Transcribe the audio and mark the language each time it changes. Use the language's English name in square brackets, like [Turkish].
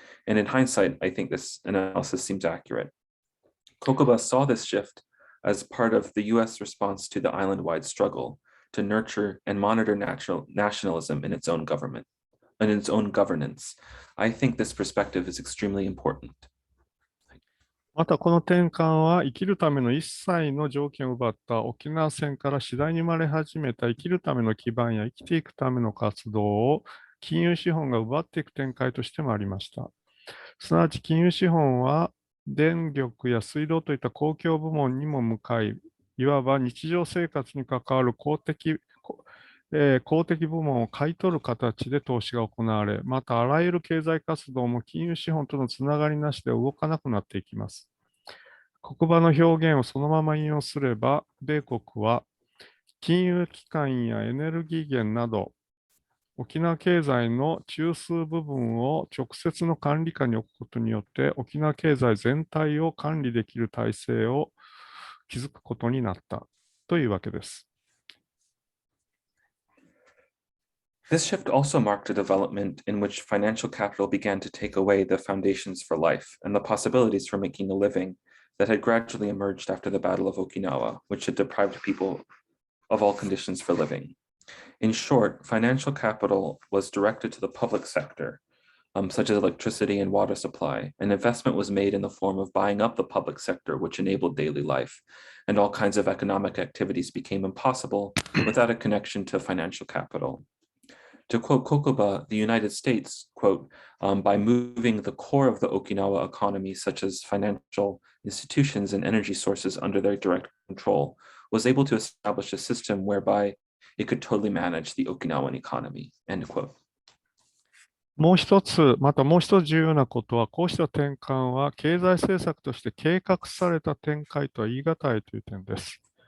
[English] And in hindsight, I think this analysis seems accurate. Kokoba saw this shift as part of the US response to the island-wide struggle to nurture and monitor nationalism in its own government, and its own governance. I think this perspective is extremely important. [Japanese] またこの転換は生きるための一切の条件を奪った沖縄戦から次第に生まれ始めた生きるための基盤や生きていくための活動を金融資本が奪っていく展開としてもありました。すなわち金融資本は電力や水道といった公共部門にも向かい、いわば日常生活に関わる公的部門を買い取る形で投資が行われ、またあらゆる経済活動も金融資本とのつながりなしで動かなくなっていきます。国場の表現をそのまま引用すれば、米国は金融機関やエネルギー源など、沖縄経済の中枢部分を直接の管理下に置くことによって、沖縄経済全体を管理できる体制を気づくことになったというわけです。 [English] This shift also marked a development in which financial capital began to take away the foundations for life and the possibilities for making a living that had gradually emerged after the Battle of Okinawa, which had deprived people of all conditions for living. In short, financial capital was directed to the public sector, such as electricity and water supply, and investment was made in the form of buying up the public sector, which enabled daily life, and all kinds of economic activities became impossible without a connection to financial capital. To quote Kokuba, the United States, quote, by moving the core of the Okinawa economy, such as financial institutions and energy sources under their direct control, was able to establish a system whereby it could totally manage the Okinawan economy, end quote. [Japanese] もう一つ重要なことは、こうした転換は経済政策として計画された展開とは言い難いという点です。